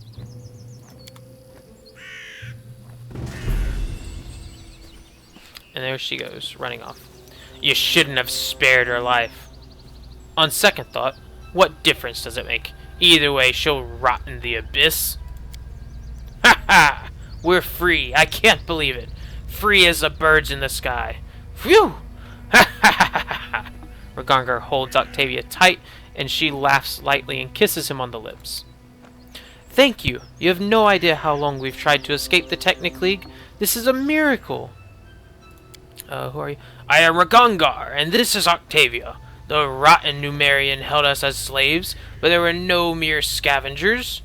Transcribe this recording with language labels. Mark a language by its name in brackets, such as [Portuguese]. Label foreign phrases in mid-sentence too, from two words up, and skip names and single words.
[English] And there she goes, running off. You shouldn't have spared her life. On second thought, what difference does it make? Either way, she'll rot in the abyss. Ha ha! We're free. I can't believe it. Free as the birds in the sky. Phew! Ha ha ha ha! Ragongar holds Octavia tight, and she laughs lightly and kisses him on the lips. Thank you. You have no idea how long we've tried to escape the Technicleague. This is a miracle. Who are you? I am Ragongar, and this is Octavia. The rotten Numerian held us as slaves, but there were no mere scavengers.